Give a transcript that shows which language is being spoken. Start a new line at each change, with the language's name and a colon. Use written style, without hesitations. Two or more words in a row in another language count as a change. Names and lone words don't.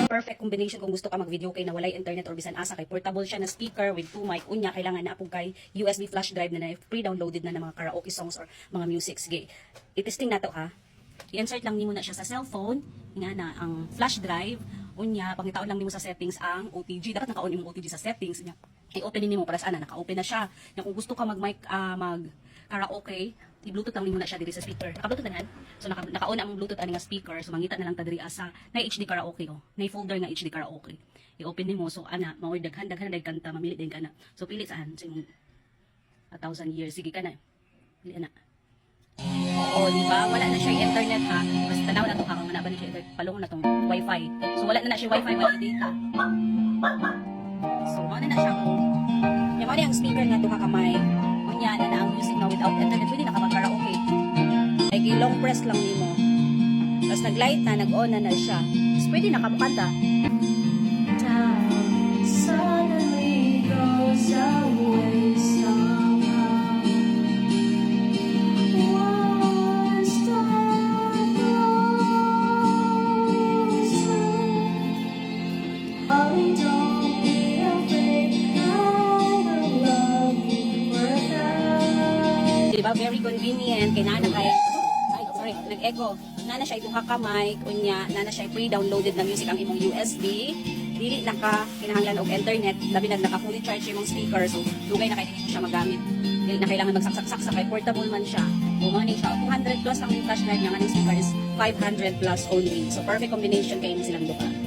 English: perfect combination
Cebuano: kung gusto ka mag-video kay na walay internet or bisan asa kay portable siya na speaker
English: with 2 mic.
Cebuano: Unya kailangan na apog kay
English: USB flash drive
Cebuano: na pre-downloaded na ng mga
English: karaoke songs
Cebuano: or mga music. Sige, i-testing nato ha. I-insert lang nimo na siya sa cellphone nga na ang flash drive. Unya pangitaon lang nimo sa settings ang OTG.
Filipino: Dapat naka-on yung OTG sa settings niya.
Cebuano: I-open nimo para sa ana naka-open na siya. Kung gusto ka mag-mic mag karaoke, i-bluetooth lang nimo na siya diri sa speaker.
Filipino: Naka-bluetooth na yan.
Cebuano: So naka-on ang bluetooth ani nga speaker. So mangita na lang ta diri asa na HD karaoke oh. Na folder nga HD karaoke. I-open nimo so ana mao daghan kanta mamili din kana. So pili saan sa imong 1,000 years sige kana. Pili ana. Oh, di ba? Wala na siya internet ha. Basta tanaw na to ha kung ba na siya internet. Palungon na tong wifi. So wala na siya wifi wala data. So ano na siya ko. Yung ano yung speaker nga to ha kamay. Kunya na ang music na
English: without internet
Cebuano: pwede na ka mag-karaoke. Like
English: long press
Cebuano: lang nimo. Tapos nag-light na, nag-on na siya. Tapos pwede na kabukanta.
English: Suddenly goes away somehow. Once that goes away, don't be afraid, I will love you forever. Diba? Very convenient.
Cebuano: Kaya sorry, nag-echo. Nana siya itong mic, unya, nana siya pre-downloaded na music ang imong USB. Dili naka kinahanglan og internet, labi na naka
English: fully charge
Cebuano: imong speaker, so dugay na kay dili siya magamit. Dili na kailangan magsaksak-sak sa kay portable man siya. O mo ni siya 200 plus ang flash drive niya, ang speaker is 500 plus only. So
English: perfect combination
Cebuano: kay silang duha.